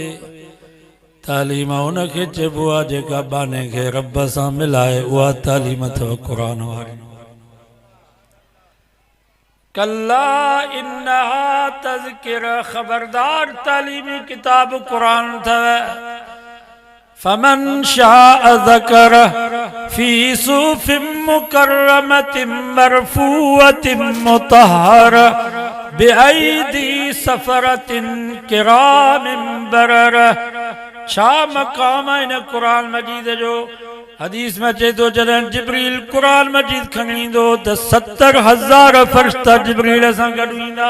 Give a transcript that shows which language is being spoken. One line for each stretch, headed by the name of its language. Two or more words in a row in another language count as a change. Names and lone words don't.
Sindhi: तालीम उनखे चइबो आहे जेका बाने खे रब सां मिलाए, उहा तालीम अथव क़ुरान वारी।
Arabic: كلا إنها تذكرة,
Sindhi: ख़बरदार तालीमी किताब क़ुरान अथव।
Arabic: فمن شاء ذكره في صحف مكرمة مرفوعة مطهرة بأيدي سفرة كرام بررة.
Sindhi: छा मक़ाम आहे इन क़ुरान मजीद जो? हदीस में अचे थो जॾहिं जिब्रील क़ुरान मजीद खणी ईंदो त 70,000 फ़रिश्ता जिब्रील सां गॾु ईंदा।